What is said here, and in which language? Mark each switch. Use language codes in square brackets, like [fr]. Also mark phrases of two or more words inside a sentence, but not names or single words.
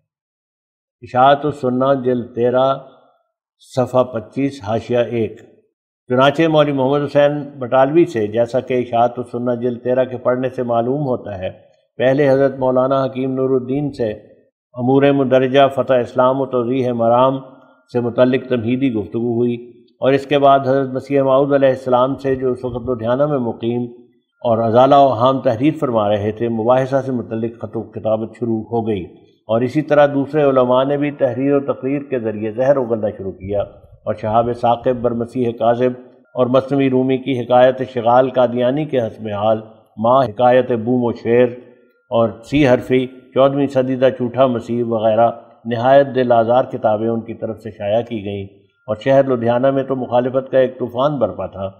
[ur] اشاعت السنہ جلد 13 صفحہ 25 حاشیہ 1۔ چنانچہ مولوی محمد حسین بٹالوی سے جیسا کہ اشاعت السنہ جلد 13 کے پڑھنے سے معلوم ہوتا ہے، پہلے حضرت مولانا حکیم نور الدین سے امور مندرجہ فتح اسلام و توضیح مرام سے متعلق تمہیدی گفتگو ہوئی، اور اس کے بعد حضرت مسیح موعود علیہ السلام سے جو اس وقت لدھیانہ میں مقیم اور ازالہ و ہام تحریر فرما رہے تھے مباحثہ سے متعلق خط و کتابت شروع ہو گئی، اور اسی طرح دوسرے علماء نے بھی تحریر و تقریر کے ذریعے زہر اگلنا شروع کیا، اور شہاب ثاقب بر مسیح کاذب اور مثنوی رومی کی حکایت شغال قادیانی کے حسب حال، ماں حکایت بوم و شیر اور سی حرفی 14ویں صدی دا جھوٹا مسیح وغیرہ نہایت دل آزار کتابیں ان کی طرف سے شائع کی گئیں، اور شہر لدھیانہ میں تو مخالفت کا ایک طوفان برپا تھا۔